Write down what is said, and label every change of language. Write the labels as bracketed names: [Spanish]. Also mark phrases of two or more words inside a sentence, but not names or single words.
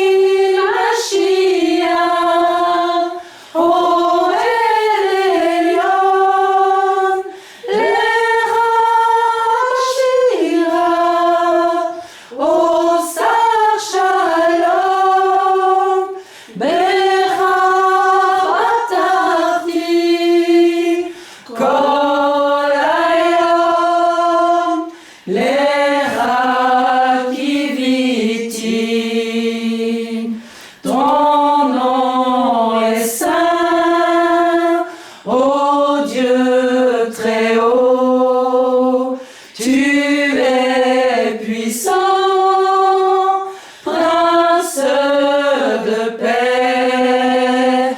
[Hebrew] משיח, או עליון, לך שירה, או שר שלום, בך פתחתי, כל היום, לך קיויתי. [French] Ton nom est saint, ô Dieu très haut, tu es puissant, prince de paix.